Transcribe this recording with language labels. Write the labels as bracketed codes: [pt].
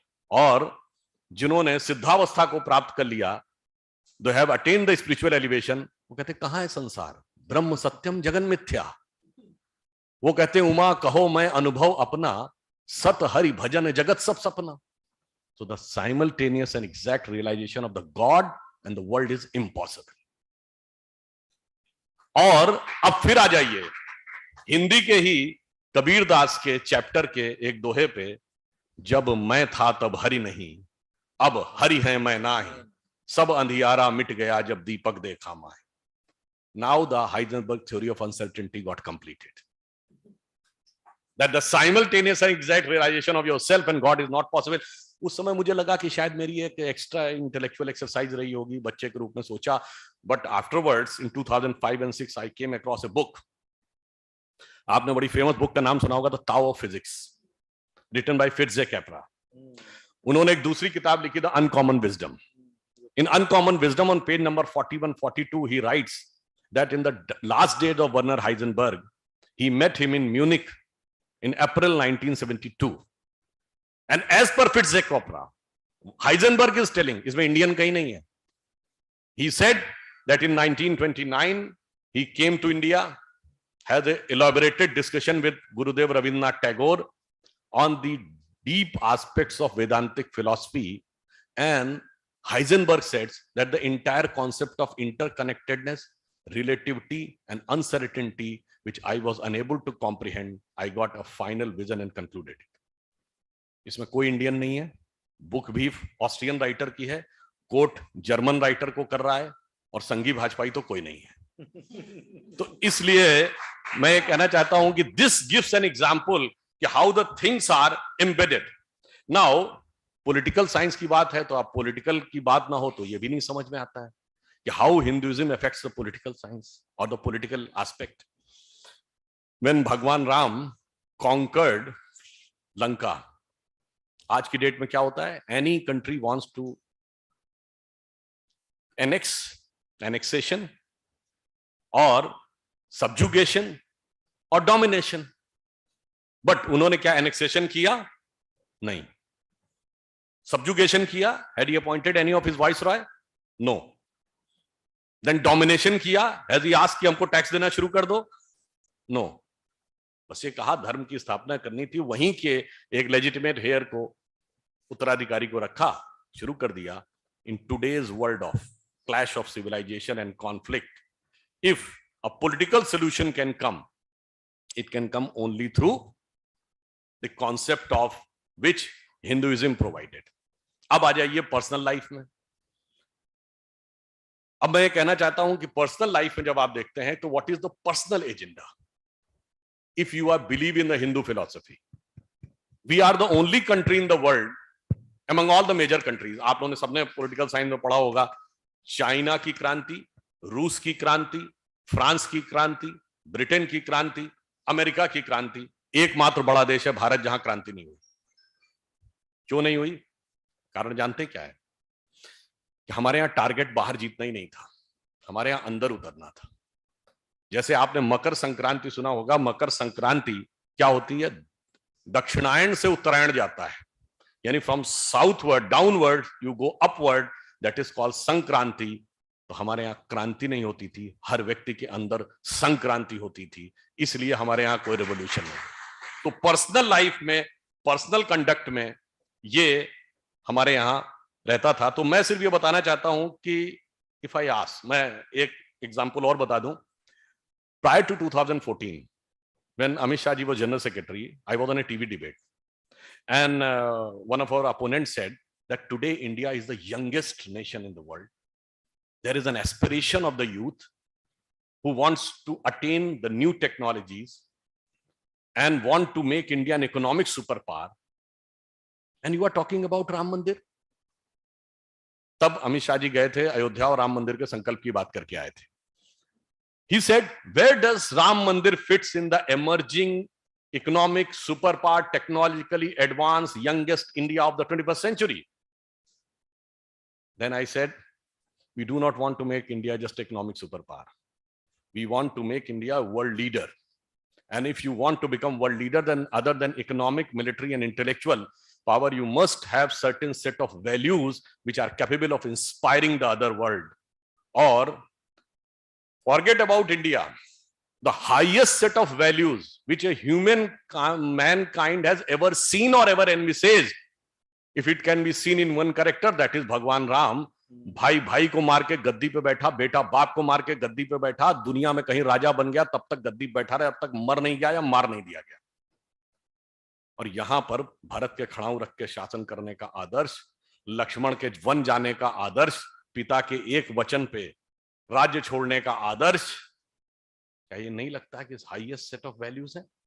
[hi] और जिन्होंने सिद्धावस्था को प्राप्त कर लिया, [en] they have attend the spiritual elevation, [hi] वो कहते कहां है संसार, ब्रह्म सत्यम जगन मिथ्या। वो कहते हैं उमा कहो मैं अनुभव अपना, सत हरि भजन जगत सब सपना। [en] So the simultaneous and exact realization of the God and the world is impossible. [hi] और अब फिर आ जाइए हिंदी के ही कबीर दास के चैप्टर के एक दोहे पे, जब मैं था तब हरि नहीं, अब हरि है मैं नाही, सब अंधियारा मिट गया जब दीपक देखा माए। [en] Now the Heisenberg theory of uncertainty got completed. That the simultaneous and exact realization of yourself and God is not possible. [hi] उस समय मुझे लगा कि शायद मेरी एक एक्स्ट्रा इंटेलेक्चुअल एक्सरसाइज रही होगी, बच्चे के रूप में सोचा, [en] But afterwards in 2005 and 6 I came across a book. [hi] आपने बड़ी फेमस बुक का नाम सुना होगा, the Tao of physics, [en] written by [hi] फिट्जे कैपरा। उन्होंने एक दूसरी किताब लिखी, the uncommon wisdom. [en] in uncommon wisdom on page number 41-42 he writes that in the last days of Werner Heisenberg, he met him in Munich in April 1972, and as per Fitzgerald Capra, Heisenberg is telling, [hi] इसमें Indian कहीं नहीं है, [en] he said that in 1929 he came to India, had an elaborated discussion with Gurudev Rabindranath Tagore on the deep aspects of Vedantic philosophy, and Heisenberg says that the entire concept of interconnectedness, relativity and uncertainty, which I was unable to comprehend, I got a final vision and concluded it. [hi] इसमें कोई Indian नहीं है, book भी Austrian writer की है, coat German writer को कर रहा है, और संघी भाजपाई तो कोई नहीं है। तो इसलिए मैं कहना चाहता हूं कि [en] This gives an example कि how the things are embedded. [hi] Now political science की बात है, तो आप पॉलिटिकल की बात ना हो तो ये भी नहीं समझ में आता है कि [en] how Hinduism affects the political science [hi] और द पॉलिटिकल एस्पेक्ट। When भगवान राम conquered लंका, आज की डेट में क्या होता है, [en] any country wants to annexation [hi] और subjugation और domination, बट उन्होंने क्या annexation किया? नहीं। subjugation किया? [en] Had he appointed any of his viceroy? No. Then domination किया? Has he asked [hi] कि हमको टैक्स देना शुरू कर दो? [en] No. [hi] बस ये कहा धर्म की स्थापना करनी थी, वहीं के एक लेजिटिमेट हेयर को उत्तराधिकारी को रखा, शुरू कर दिया। [en] In today's world of clash of civilisation and conflict, if a political solution can come, it can come only through the concept of which Hinduism provided. [hi] अब आ जाइए पर्सनल लाइफ में। अब मैं कहना चाहता हूं कि पर्सनल लाइफ में जब आप देखते हैं तो [en] What is the personal agenda? If you are believe in the Hindu philosophy, we are the only country in the world among all the major countries. [hi] आप लोगों ने सबने पॉलिटिकल साइंस में पढ़ा होगा, चाइना की क्रांति, रूस की क्रांति, फ्रांस की क्रांति, ब्रिटेन की क्रांति, अमेरिका की क्रांति, एकमात्र बड़ा देश है भारत जहां क्रांति नहीं हुई। क्यों नहीं हुई? कारण जानते क्या है? कि हमारे यहां टारगेट बाहर जीतना ही नहीं था, हमारे यहां अंदर उतरना था। जैसे आपने मकर संक्रांति सुना होगा, मकर संक्रांति क्या होती है? दक्षिणायन से उत्तरायण जाता है, यानी [en] From southward downward you go upward, that is called Sankranti. [hi] तो हमारे यहाँ क्रांति नहीं होती थी, हर व्यक्ति के अंदर संक्रांति होती थी, इसलिए हमारे यहाँ कोई रेवोल्यूशन नहीं। तो पर्सनल लाइफ में, पर्सनल कंडक्ट में ये हमारे यहाँ रहता था। तो मैं सिर्फ ये बताना चाहता हूं कि [en] if I ask, [hi] मैं एक एग्जांपल और बता दूं। [en] Prior to 2014, when Amit Shah ji was General Secretary, I was on a TV debate, and one of our opponents said that today India is the youngest nation in the world. There is an aspiration of the youth who wants to attain the new technologies and want to make India an economic superpower. And you are talking about Ram Mandir? [hi] तब अमित शाह जी गए थे अयोध्या और राम मंदिर के संकल्प की बात करके आए थे। [en] He said, where does Ram Mandir fits in the emerging economic superpower, technologically advanced, youngest India of the 21st century. Then I said, we do not want to make India just economic superpower. We want to make India a world leader. And if you want to become world leader, then other than economic, military, and intellectual power, you must have certain set of values which are capable of inspiring the other world. Or forget about India. The highest set of values which a mankind has ever seen or ever envisaged, if it can be seen in one character, that is Bhagwan Ram. [hi] भाई भाई को मार के गद्दी पे बैठा, बेटा बाप को मार के गद्दी पे बैठा, दुनिया में कहीं राजा बन गया, तब तक गद्दी पे बैठा रहा, अब तक मर नहीं गया या मार नहीं दिया गया। और यहां पर भरत के खड़ाऊ रख के शासन करने का आदर्श, लक्ष्मण के वन जाने का आदर्श, पिता के एक वचन पे राज्य छोड़ने का आदर्श, क्या ये नहीं लगता है कि हाईएस्ट सेट ऑफ वैल्यूज है?